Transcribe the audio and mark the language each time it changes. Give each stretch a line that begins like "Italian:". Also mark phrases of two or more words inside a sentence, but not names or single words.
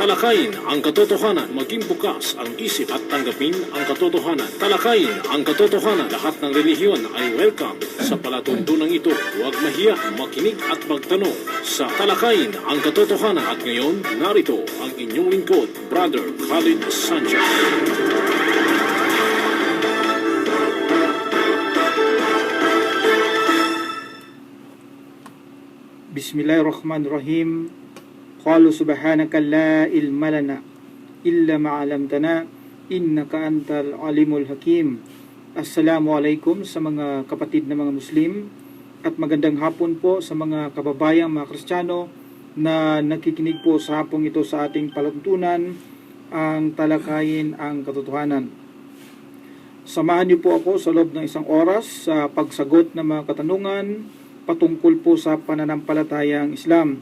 Filipino: Talakayin ang katotohanan, maging bukas ang isip at tanggapin ang katotohanan. Talakayin ang katotohanan, lahat ng relihiyon ay welcome sa palatuntunang ito. Huwag mahiya, makinig at magtanong sa Talakayin ang katotohanan. At ngayon, narito ang inyong lingkod, Brother Khalid Sanchez.
Arabic: بسم الله الرحمن الرحيم. قالوا سبحانك لا علم لنا إلا ما علمتنا إنك أنت العليم الحكيم.
Filipino: Assalamualaikum sa mga kapatid na mga Muslim at magandang hapon po sa mga kababayang mga Kristiyano na nakikinig po sa hapong ito sa ating palatuntunan, ang Talakayin ang katotohanan. Samahan niyo po ako sa loob ng isang oras sa pagsagot ng mga katanungan patungkol po sa pananampalatayang Islam.